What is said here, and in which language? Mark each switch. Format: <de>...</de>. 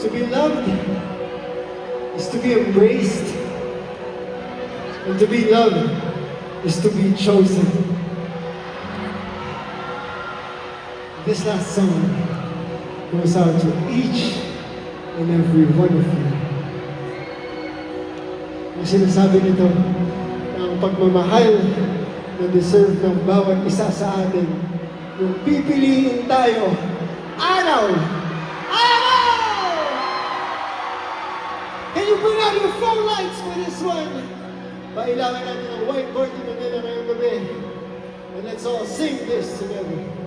<en>loved is to be embraced, and to be loved is to be chosen. This last song goes out to each and every one of you.</en> <tl>Ang sinasabi nito, ang pagmamahal na deserve ng bawat isa sa atin, yung pipiliin tayo, araw! Araw!</tl> <en>Can you bring out your phone lights for this one?</en> <tl>Pailangan natin ng whiteboard in Manila ngayong gabi.</tl> <en>And let's all sing this together.</en>